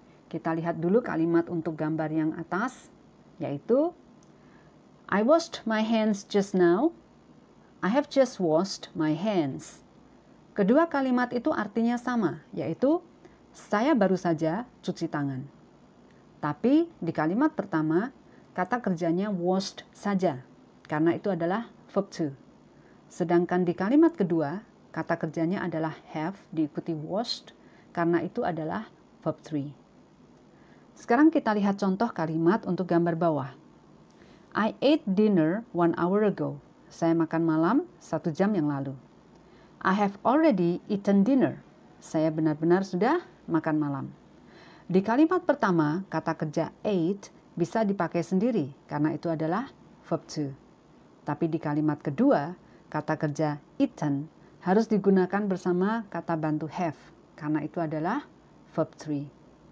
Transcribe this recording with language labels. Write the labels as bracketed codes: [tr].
[id] Kita lihat dulu kalimat untuk gambar yang atas, yaitu [en] I washed my hands just now. I have just washed my hands. [id] Kedua kalimat itu artinya sama, yaitu saya baru saja cuci tangan. Tapi di kalimat pertama, kata kerjanya washed saja, karena itu adalah verb 2. Sedangkan di kalimat kedua, kata kerjanya adalah have diikuti washed, karena itu adalah verb 3. Sekarang kita lihat contoh kalimat untuk gambar bawah. [en] I ate dinner 1 hour ago. [id] Saya makan malam 1 jam yang lalu. [en] I have already eaten dinner. [id] Saya benar-benar sudah makan malam. Di kalimat pertama, kata kerja ate bisa dipakai sendiri karena itu adalah verb 2. Tapi di kalimat kedua, kata kerja eaten harus digunakan bersama kata bantu have karena itu adalah verb 3.